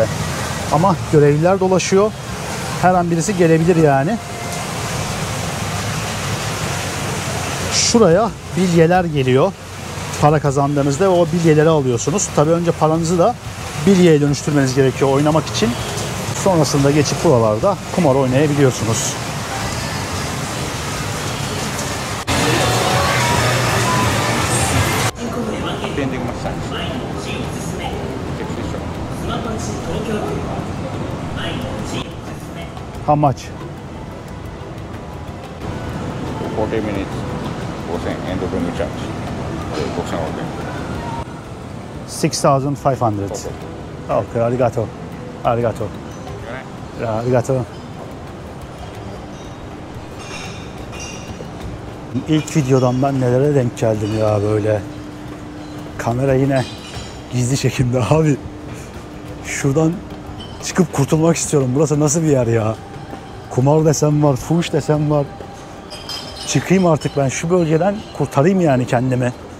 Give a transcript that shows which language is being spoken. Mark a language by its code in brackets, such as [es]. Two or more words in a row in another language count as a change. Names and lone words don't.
[tr] Ama görevliler dolaşıyor. Her an birisi gelebilir yani. Şuraya bilyeler geliyor. Para kazandığınızda o bilyeleri alıyorsunuz. Tabii önce paranızı da bilyeye dönüştürmeniz gerekiyor oynamak için. Sonrasında geçip buralarda kumar oynayabiliyorsunuz. [en] How much? [ja] 40 minutes 5000 円とルームチャージ6500円 6,500. Okay, arigato. Arigato. Arigato. [tr] İlk videodan ben nelere denk geldim ya böyle. Kamera yine gizli çekimde abi. Şuradan çıkıp kurtulmak istiyorum. Burası nasıl bir yer ya? Kumar desem var, fuhuş desem var. Çıkayım artık ben şu bölgeden, kurtarayım yani kendimi.